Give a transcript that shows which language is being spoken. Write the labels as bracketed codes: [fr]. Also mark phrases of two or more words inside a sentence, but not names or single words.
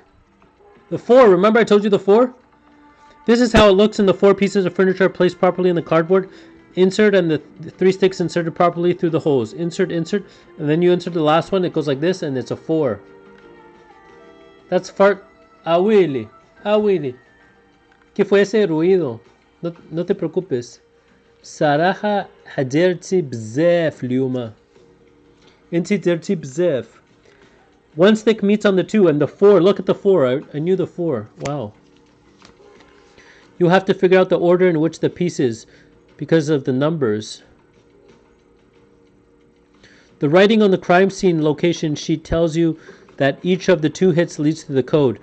[en] The 4, remember I told you the 4? This is how it looks in the 4 pieces of furniture placed properly in the cardboard. Insert and the 3 sticks inserted properly through the holes. Insert, and then you insert the last one. It goes like this and it's a 4. That's fart... Willy. [es] ¿Qué fue ese ruido? No te preocupes. [ar] صراحة هضرتي بزاف, Liuma. انتي درتي بزاف. [en] 1 stick meets on the 2 and the 4. Look at the 4. I knew the 4. Wow. You have to figure out the order in which the pieces, because of the numbers. The writing on the crime scene location sheet tells you that each of the 2 hits leads to the code.